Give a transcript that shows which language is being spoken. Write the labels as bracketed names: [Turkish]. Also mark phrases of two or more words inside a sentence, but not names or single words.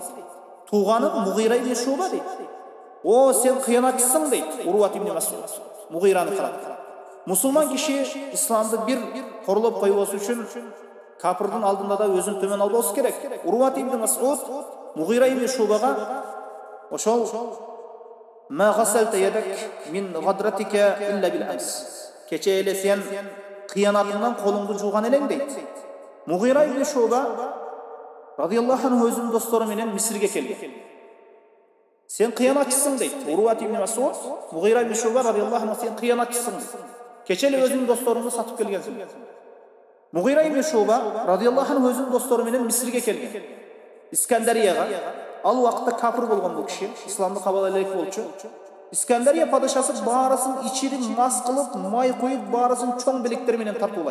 [Kyrgyz] Туганы Мугира ибн Шуба дейт. О, сен кыянатчысың дейт Урват ибн Мас'уд. Мугираны карап. Мусулман киши исламды бир корлоп койбосу үчүн капырдын алдында да өзүн төмөн албоосу керек. Урват ибн Мас'уд Мугира ибн Шубага ошол [Arabic] ما غسلت يدك من غدرتك إلا بالأمس. [Kyrgyz] Кече эле сен кыянатыңдан колуңду жууган элең дейт. Мугира ибн Шуба [Arabic] رضي الله عنه [Kyrgyz] өзүнүн достору менен Мисирге келген. Сен кыянатчысың дейт. Урват ибн Мас'уд Мугира ибн Шуба [Arabic] رضي الله عنه [Kyrgyz] сен кыянатчысың дейт. Кече эле өзүнүн досторуңду сатып келгенсиң. Мугира ибн Шуба [Arabic] رضي الله عنه [Kyrgyz] өзүнүн достору менен Мисирге келген. Искандарияга. Ал убакытта капыр болгон бул киши, исламды кабыл элек болчу. Искандария падышасы баарысын ичирип, мас кылып, май коюп, баарысын чоң белектер менен тартуулайт.